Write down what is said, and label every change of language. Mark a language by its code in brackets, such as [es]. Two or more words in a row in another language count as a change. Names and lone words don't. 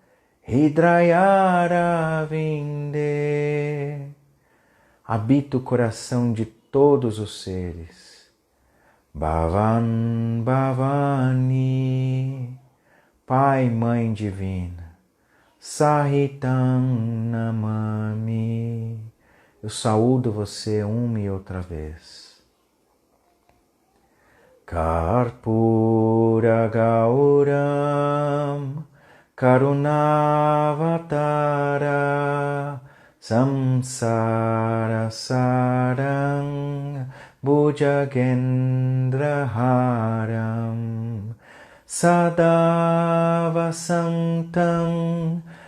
[sa] Hidayara Vinde, [pt] habita o coração de todos os seres. [sa] Bhavan Bhavani, [pt] Pai, Mãe Divina, [sa] Sahitam Namami. [pt] Eu saúdo você uma e outra vez. [sa] Karpura Gauram Karunavatarā Samsara Saram Bhujagendraharam Sada Vasantam